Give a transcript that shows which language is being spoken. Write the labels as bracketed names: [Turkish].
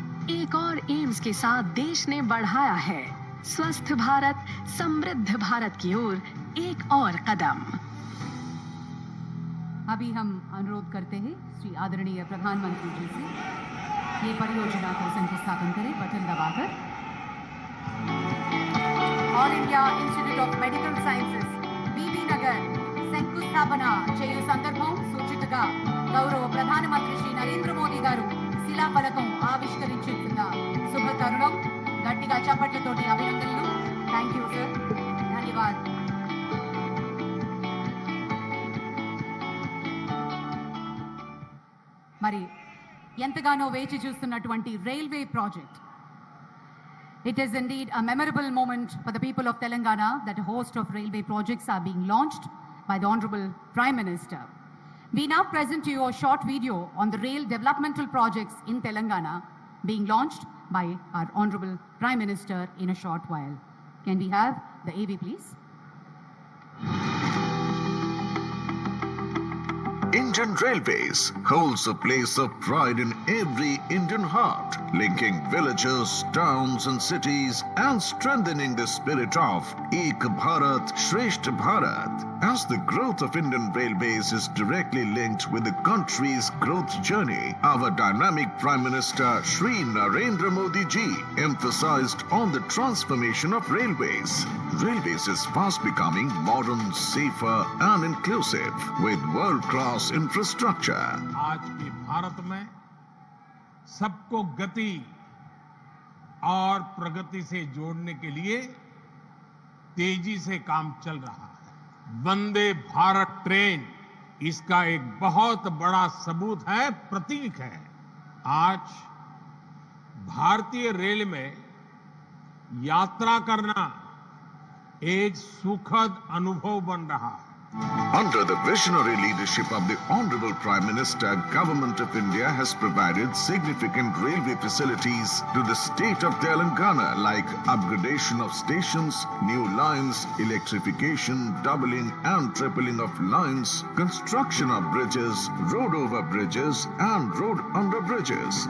[Hindi] एक और एम्स के साथ देश ने बढ़ाया है स्वस्थ भारत समृद्ध भारत की ओर एक और कदम. अभी हम अनुरोध करते हैं श्री आदरणीय प्रधानमंत्री जी से ये परियोजना को शंकुस्थापन करें बटन दबाकर. [Telugu] All India institute of medical sciences बीबी नगर శంకుస్థాపన చేయు సందర్భం సూచికగా గౌరవ ప్రధానమంత్రి శ్రీ నరేంద్ర మోదీ గారు శిలాఫలకం ఆవిష్కరించుతున్న శుభ తరుణం. గట్టిగా చప్పట్లతోటి అభినందనలు. [English] thank you sir, [Hindi] ధన్యవాద్. [Telugu] మరి ఎంతగానో వేచి చూస్తున్నటువంటి railway project. [English] It is indeed a memorable moment for the people of Telangana that a host of railway projects are being launched by the Honorable Prime Minister. We now present to you a short video on the rail developmental projects in Telangana being launched by our Honorable Prime Minister in a short while. Can we have the AV, please? Indian Railways holds a place of pride in every Indian heart, linking villages, towns and cities and strengthening the spirit of Ek Bharat, Shreshtha Bharat. As the growth of Indian Railways is directly linked with the country's growth journey, our dynamic Prime Minister Shri Narendra Modi ji emphasized on the transformation of railways. Railways is fast becoming modern, safer and inclusive with world-class infrastructure. [Hindi] आज के भारत में सबको गति और प्रगति से जोड़ने के लिए तेजी से काम चल रहा है. वंदे भारत ट्रेन इसका एक बहुत बड़ा सबूत है, प्रतीक है. आज भारतीय रेल में यात्रा करना एक सुखद अनुभव बन रहा है. [English] Under the visionary leadership of the Honorable Prime Minister, Government of India has provided significant railway facilities to the state of Telangana like upgradation of stations, new lines, electrification, doubling and tripling of lines, construction of bridges, road over bridges and road under bridges.